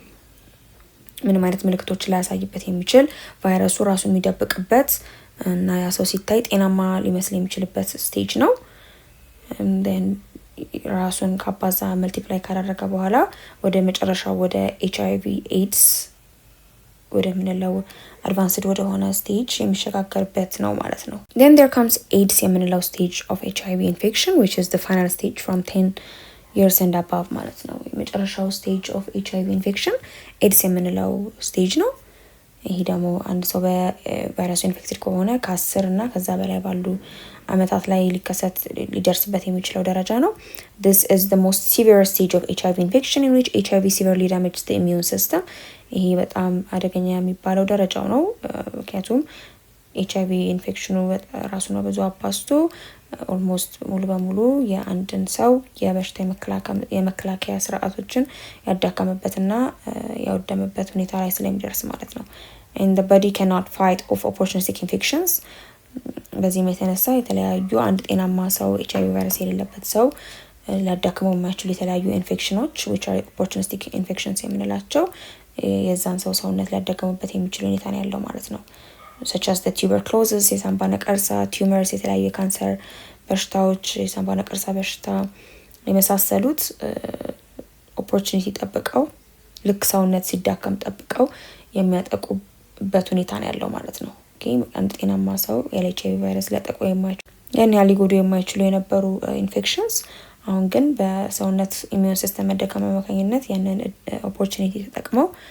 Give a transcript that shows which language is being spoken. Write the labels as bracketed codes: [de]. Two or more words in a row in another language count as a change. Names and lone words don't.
[am] ምንም አይነት ምልክቶችን ሊያሳይበት የሚችል ቫይረሱ ራሱን የሚደብቅበት እና ያ ሰው ሲታይ ጤናማ ሊመስል የሚችልበት ስቴጅ ነው። then ራሱን ካባዛ መልቲፕላይ ካደረገ በኋላ ወደ መጨረሻው ወደ HIV AIDS ወደ ምንለው አድቫንስድ ወደ ሆነ ስቴጅ የሚሸጋገርበት ነው ማለት ነው። [en] then there comes AIDS [am] የምንለው [en] stage of HIV infection which is the final stage from 10 years and above [am] ማለት ነው። የመጨረሻው [en] stage of HIV infection AIDS [am] የምንለው stage ነው። ይሄ ደግሞ አንድ ሰው በቫይረሱ ኢንፌክትድ ከሆነ ከ10 እና ከዛ በላይ ባሉ አመታት ላይ ሊደርስበት የሚችለው ደረጃ ነው። [en] this is the most severe stage of HIV infection in which HIV severely damages the immune system። [am] ይሄ በጣም አደገኛ የሚባለው ደረጃው ነው ምክንያቱም HIV ኢንፌክሽኑ ራሱ ነው ብዙ አባስቶ ኦልሞስት ሙሉ በሙሉ የአንድን ሰው የበሽታ የመከላከያ ስርዓቶችን ያዳከመበትና ያወደመበት ሁኔታ ላይ ስለሚደርስ ማለት ነው። and [en] the body cannot fight off opportunistic infections። [am] በዚህም የተነሳ የተለያዩ አንድ ጤናማ ሰው HIV ቫይረስ የሌለበት ሰው ሊያዳክመው የማይችሉ የተለያዩ ኢንፌክሽኖች [en] which are opportunistic infections [am] የምንላቸው የዛን ሰው ሰውነት ሊያዳክሙበት የሚችሉ ሁኔታ ነው ያለው ማለት ነው። [en] such as the tuberculosis [am] የሳምባ ነቀርሳ፣ tumors የተለያዩ የካንሰር በሽታዎች፣ የሳምባ ነቀርሳ በሽታ የመሳሰሉት ኦፖርቹኒቲ ጠብቀው ልክ ሰውነት ሲዳከም ጠብቀው የሚያጠቁበት ሁኔታ ነው ያለው ማለት ነው። ኦኬ አንድ ጤናማ ሰው HIV ቫይረስ ሊያጠቁ የማይችሉ ያን ያህል ሊጎዱ የማይችሉ የነበሩ ኢንፌክሽንስ አሁን ግን በሰውነት [en] immune system [am] መደከም አማካኝነት ያንን ኦፖርቹኒቲ ተጠቅመው